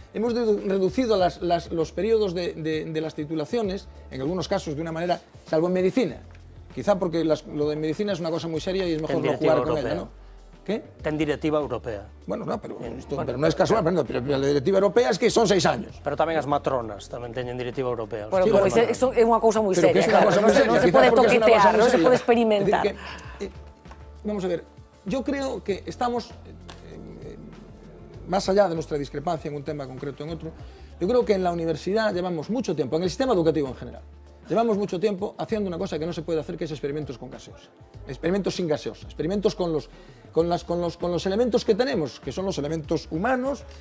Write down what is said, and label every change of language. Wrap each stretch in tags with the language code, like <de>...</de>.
<es>Hemos reducido los periodos de las titulaciones, en algunos casos de una manera, salvo en medicina. Quizá porque lo de medicina es una cosa muy seria y es mejor no jugar con ella, ¿no? ¿Qué?</es> <gl>Ten directiva europea.</gl> <es>Bueno, no, pero no es casual, pero la directiva europea es que son 6 años.</es> <gl>Pero tamén as matronas tamén teñen directiva europea. Bueno, pero eso é unha cousa moi seria. Que é unha cousa moi seria. Non se pode toquetear, non se pode experimentar.</gl> <es>Vamos a ver, yo creo que estamos, más allá de nuestra discrepancia en un tema concreto en otro, yo creo que en la universidad llevamos mucho tiempo, en el sistema educativo en general, llevamos mucho tiempo haciendo una cosa que no se puede hacer, que es experimentos con gaseosa, experimentos sin gaseosa, experimentos con los elementos que tenemos, que son los elementos humanos.</es>